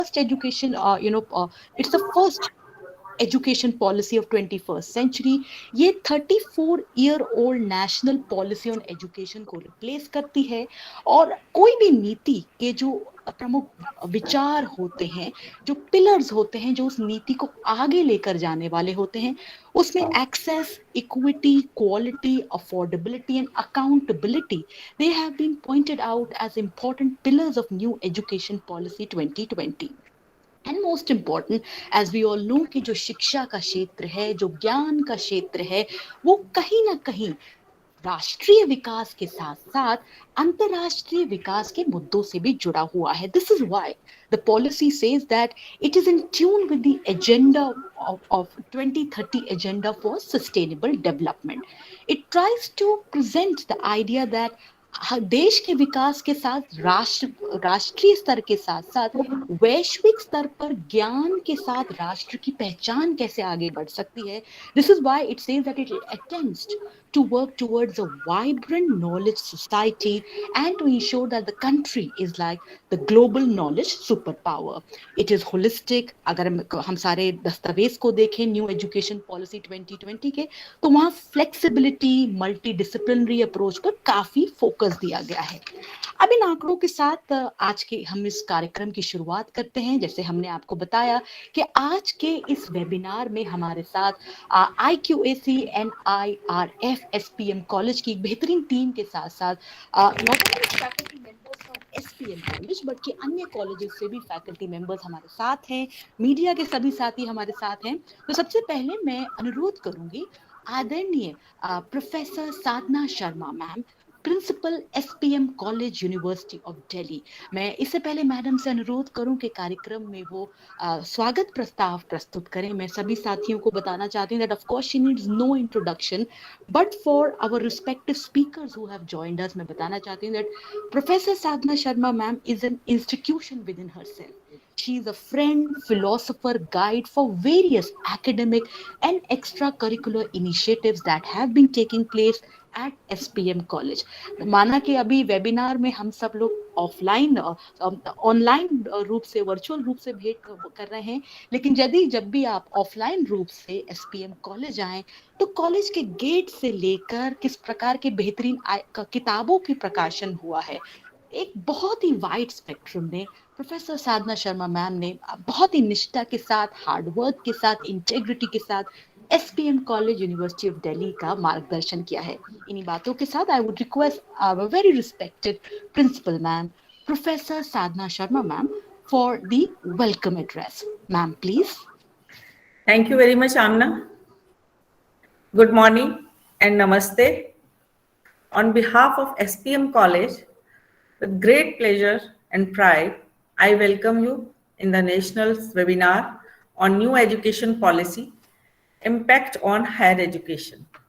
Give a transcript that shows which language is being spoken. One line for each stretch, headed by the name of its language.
English: first education, it's the first education policy of 21st century.
Hindi: ये
English: 34 old national policy on education
Hindi: को
English: replace
Hindi: करती है। और कोई भी नीति के जो प्रमुख विचार होते हैं, जो पिलर्स होते हैं, जो उस नीति को आगे लेकर जाने वाले होते हैं, उसमें
English: Access, equity, quality, affordability and accountability, they have been pointed out as important pillars of new education policy 2020। And most important, as we all know,
Hindi: कि जो शिक्षा का क्षेत्र है, जो ज्ञान का क्षेत्र है, वो कहीं ना कहीं राष्ट्रीय विकास के साथ साथ अंतरराष्ट्रीय विकास के मुद्दों से भी जुड़ा हुआ है।
English: This is why the policy says that it is in tune with the agenda of 2030 agenda for sustainable development. It tries to present the idea that
Hindi: देश के विकास के साथ राष्ट्रीय स्तर के साथ साथ वैश्विक स्तर पर ज्ञान के साथ राष्ट्र की पहचान कैसे आगे बढ़ सकती है।
English: This is why it says that it attempts to work towards a vibrant knowledge society and to ensure that the country is like the global knowledge superpower. It is holistic.
Hindi: अगर हम सारे दस्तावेज को देखें न्यू एजुकेशन पॉलिसी 2020 के, तो वहाँ flexibility, multi disciplinary approach पर काफी फोकस दिया गया है। अब इन आंकड़ों के साथ आज के हम इस कार्यक्रम की शुरुआत करते हैं। जैसे हमने आपको बताया कि आज के इस वेबिनार में हमारे साथ IQAC NIRF SPM कॉलेज की एक बेहतरीन टीम के साथ साथ
English: not only faculty members from
Hindi: SPM college बल्कि अन्य कॉलेजेस से भी फैकल्टी मेंबर्स हमारे साथ हैं, मीडिया के सभी साथी हमारे साथ हैं। तो सबसे पहले मैं अनुरोध करूंगी आदरणीय professor Sadhana Sharma ma'am, principal SPM college university of Delhi. मैं इससे पहले मैडम से अनुरोध करूं कि कार्यक्रम में वो स्वागत प्रस्ताव प्रस्तुत करें। मैं सभी साथियों को बताना चाहती हूँ
English: that of course she needs no introduction, but for our respective speakers who have joined us,
Hindi: मैं बताना चाहती हूँ
English: that Professor Sadhana Sharma ma'am is an institution within herself. She is a friend, philosopher, guide for various academic and extracurricular initiatives that have been taking place at SPM college.
Hindi: माना कि अभी webinar में हम सब लोग offline online रूप से, virtual रूप से भेंट कर रहे हैं, लेकिन यदि जब भी आप ऑफलाइन रूप से SPM कॉलेज आए तो कॉलेज के गेट से लेकर किस प्रकार के बेहतरीन किताबों की प्रकाशन हुआ है, एक बहुत ही वाइड स्पेक्ट्रम में प्रोफेसर साधना शर्मा मैम ने बहुत ही निष्ठा के साथ, हार्डवर्क के साथ, इंटेग्रिटी के साथ SPM college university of Delhi का मार्गदर्शन किया है। इन्हीं बातों के साथ
English: I would request our very respected principal ma'am professor Sadhana Sharma ma'am for the welcome address. Ma'am please. Thank you very much, Amna. Good morning and namaste. On behalf of SPM College, with great pleasure and pride, I welcome you in the national webinar on new education policy, impact on higher education.